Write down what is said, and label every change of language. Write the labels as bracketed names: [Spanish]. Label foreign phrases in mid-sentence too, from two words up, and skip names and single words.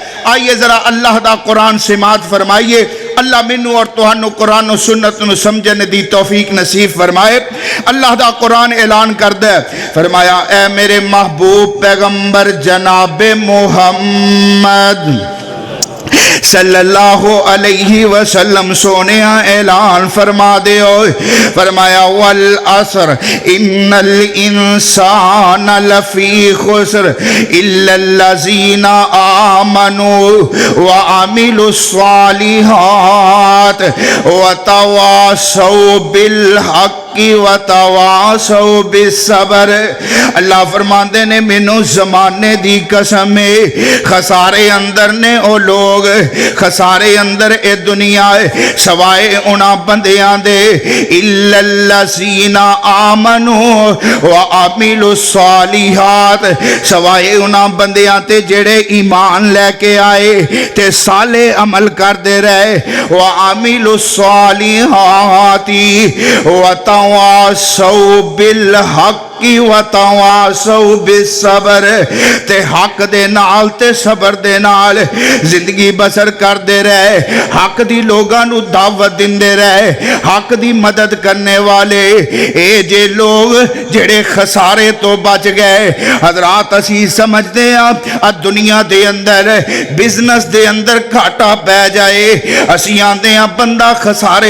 [Punjabi] آئیے ذرا اللہ دا قرآن سماعت فرمائیے، اللہ منو اور تہانو قرآن و سنت نو سمجھنے دی توفیق نصیب فرمائے۔ اللہ دا قرآن اعلان کردہ فرمایا اے میرے محبوب پیغمبر جناب محمد [Arabic] صلی اللہ علیہ وسلم [Punjabi] سونے اعلان فرما دے ہوئے، فرمایا [Arabic] والعصر ان الانسان لفی خسر الا الذین آمنوا وعملوا الصالحات وتواصوا بالحق وتواصوا بالصبر. [Punjabi] اللہ فرماندے نے مینوں زمانے دی قسم ہے خسارے اندر نے او لوگ خسارے اندر اے دنیا ہے سوائے انہاں بندیاں دے [Arabic] الا الذین آمنوا وعملوا الصالحات [Punjabi] سوائے انہاں بندیاں تے جڑے ایمان لے کے آئے تے صالح عمل کردے رہے [Arabic] وعملوا الصالحات وتواصوا بالحق وتواصوا بالصبر [Punjabi] تے حق دے نال تے صبر دے نال زندگی بسر کر دے رہے حق دی لوگاں نو دعوت دیندے رہے حق دی مدد کرنے والے اے جے لوگ جڑے خسارے تو بچ گئے. حضرات اسی سمجھدے ہیں دنیا دے اندر بزنس دے اندر گھاٹا پہ جائے اسی آندے ہیں بندہ خسارے